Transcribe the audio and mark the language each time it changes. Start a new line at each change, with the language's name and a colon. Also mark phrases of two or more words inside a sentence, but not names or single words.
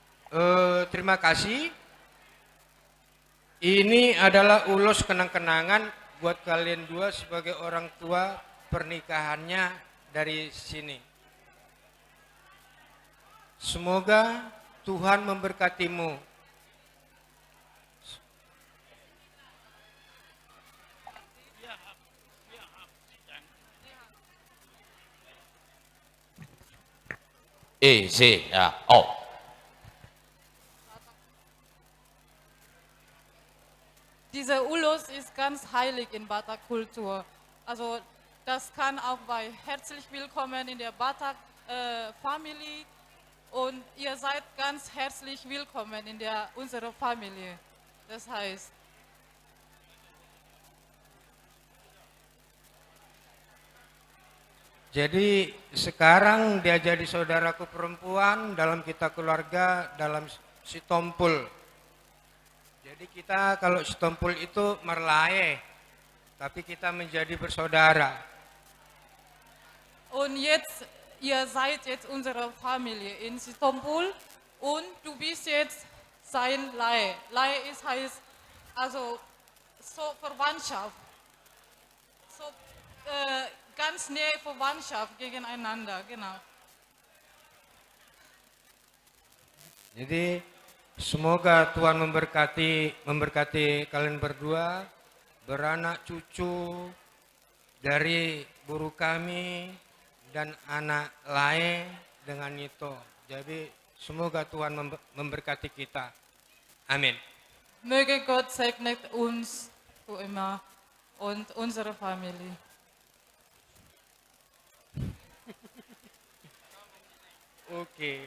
Indonesian: Terima kasih. Ini adalah ulos kenang-kenangan buat kalian dua sebagai orang tua pernikahannya dari sini. Semoga Tuhan memberkatimu. C, ja, O.
German: Dieser Ulos ist ganz heilig in Batak-Kultur. Also das kann auch bei herzlich willkommen in der Batak-Familie und ihr seid ganz herzlich willkommen in unserer Familie. Das heißt,
Indonesian: Jadi sekarang dia jadi saudaraku perempuan dalam kita keluarga dalam Sitompul. Jadi kita kalau Sitompul itu merlaye, tapi kita menjadi bersaudara.
German: und jetzt, ihr seid jetzt unsere Familie in Istanbul und du bist jetzt sein Laie. Laie heißt also so Verwandtschaft, so ganz nähe Verwandtschaft gegeneinander, genau.
Indonesian: Jadi semoga Tuhan memberkati kalian berdua, beranak cucu dari guru kami dan anak lain dengan itu. Jadi semoga Tuhan memberkati kita. Amin.
German: Möge Gott segnet uns für immer und unsere Familie.
Indonesian: Oke.